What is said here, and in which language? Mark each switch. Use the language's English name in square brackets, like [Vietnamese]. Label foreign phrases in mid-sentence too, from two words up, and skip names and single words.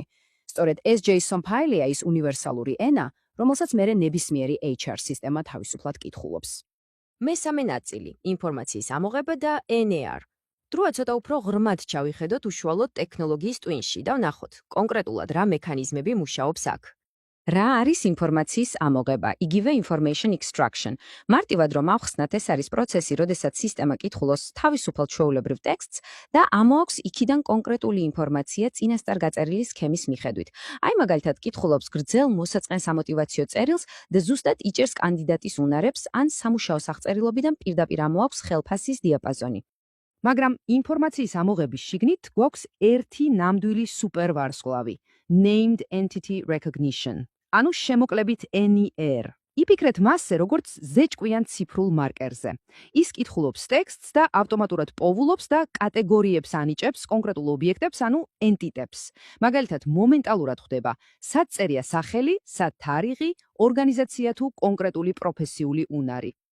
[Georgian] სწორედ ეს JSON ფაილია ის უნივერსალური ენა, რომელსაც მერე ნებისმიერი HR სისტემა თავისუფლად კითხულობს. მესამე ნაწილი, ინფორმაციის ამოღება და NR. დროა ცოტა უფრო ღრმად ჩავიხედოთ უშუალოდ ტექნოლოგიის ტვინში და ვნახოთ, კონკრეტულად რა მექანიზმები მუშაობს აქ. რა არის ინფორმაციის ამოღება, იგივე [English] information extraction. [Georgian] მარტივად რომ ავხსნათ, ეს არის პროცესი, როდესაც სისტემა კითხულობს თავისუფალ ჩვეულებრივ ტექსტს და ამოაქვს იქიდან კონკრეტული ინფორმაცია წინასწარ გაწერილი სქემის მიხედვით. მაგალითად, კითხულობს გრძელ მოსაწყენ სამოტივაციო წერილს და ზუსტად იჭერს კანდიდატის უნარებს ან სამუშაოს აღწერილობიდან პირდაპირ ამოაქვს ხელფასის დიაპაზონი. მაგრამ ინფორმაციის ამოღების შიგნით გვაქვს ერთი ნამდვილი სუპერვარსკვლავი, [English] named entity recognition. [Georgian] ანუ შემოკლებით NER. იფიქრეთ მასზე, როგორც ზეჭკვიან ციფრულ მარკერზე. ის კითხულობს ტექსტს და ავტომატურად პოვულობს და კატეგორიებს ანიჭებს კონკრეტულ ობიექტებს, ანუ ენტიტებს. მაგალითად, მომენტალურად ხვდება, სად წერია სახელი, სად თარიღი, ორგანიზაცია თუ კონკრეტული პროფესიული უნარი.